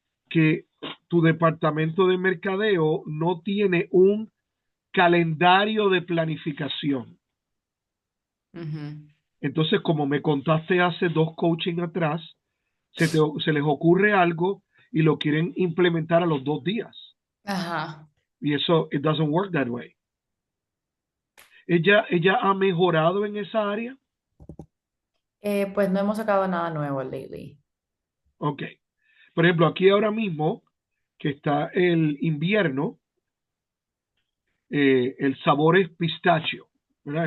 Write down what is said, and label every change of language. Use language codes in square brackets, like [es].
[es] Que tu departamento de mercadeo no tiene un calendario de planificación. ujú. Entonces, como me contaste hace dos coaching atrás, se les ocurre algo y lo quieren implementar a los 2 días. Ajá. Y eso, [en] it doesn't work that way. [es] Ella ha mejorado en esa área. Pues no hemos sacado nada nuevo lately. Ok. Por ejemplo, aquí ahora mismo, que está el invierno, el sabor es pistacho, ¿verdad?